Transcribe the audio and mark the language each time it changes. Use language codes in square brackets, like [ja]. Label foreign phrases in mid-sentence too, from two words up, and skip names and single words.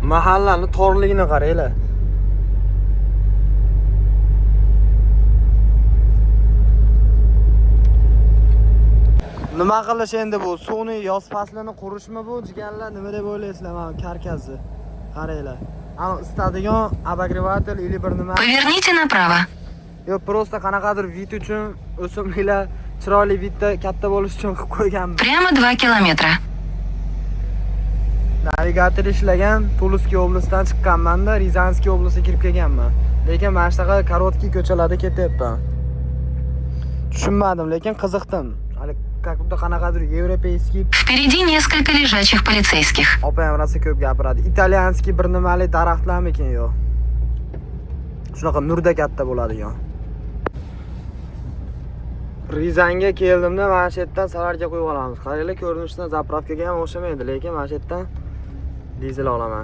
[uz] Mahallani torligini qaranglar. Nima qilish endi bu? Suvni yoz faslini qurishmi bu? Jigarlar nima deb o'ylaysizlar mana karkazni? Qaranglar. Ana istadigan [ru] обогреватель или [uz] bir nima. [ru] Поверните направо. [uz] Yo, просто qanaqadir vid uchun o'simliklar chiroyli vidda katta bo'lish uchun qilib qo'yganman. [ru] Прямо 2 километра. [uz] Navigator ishlagan, Tuluskiy oblastdan chiqqanman-da, Rizanskiy oblastga kirib kelganman. Lekin mana shunaqa korotkий ko'chalarda ketyapman. Tushunmadim, lekin qiziqdim. Hali [ru] как будто [uz] qanaqadir европейский. [ru] Впереди несколько лежачих полицейских. [uz] Opam rosa ko'p gapiradi. Italyanskiy bir nimali daraxtlarmikin yo. Shunaqa nurda katta bo'ladigan. Rizanga keldimda mana shu yerdan salarga qo'yib olamiz. Qaranglar, ko'rinishdan zapravkaga ham o'xshamaydi, lekin mana shu yerdan dizel olaman.